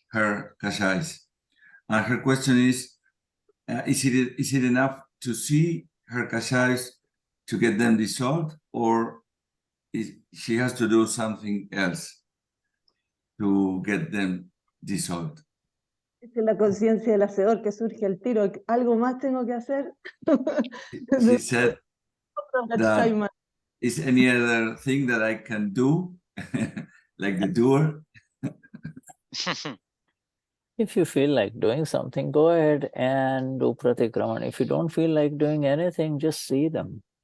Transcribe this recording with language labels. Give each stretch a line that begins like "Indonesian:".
English: her kashais. And her question is it enough to see her kashais to get them dissolved, or she has to do something else to get them dissolved?
Spanish: Es la conciencia del hacedor que surge al tiro. ¿Algo más tengo que hacer?
English: She said that, is any other thing that I can do, like the doer? If you feel like doing something, go ahead and do pratikraman. If you don't feel like doing anything, just see them.